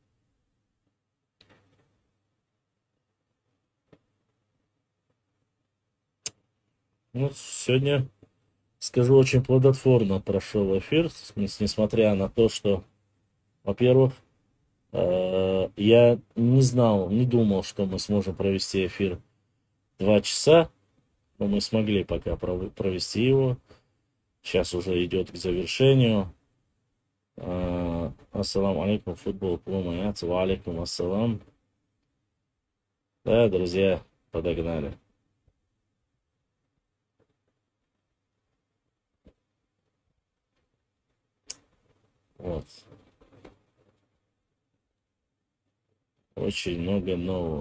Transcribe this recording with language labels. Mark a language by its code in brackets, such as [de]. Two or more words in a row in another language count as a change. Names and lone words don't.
[ru] Ну, сегодня, скажу, очень плодотворно прошел эфир, несмотря на то, что, во-первых, я не знал, не думал, что мы сможем провести эфир 2 часа, но мы смогли пока провести его. Сейчас уже идет к завершению. [ar] السلام عليكم, футбол, клумаяц, وعليكم السلام. [ru] Да, друзья, подогнали. Вот. Очень много нового.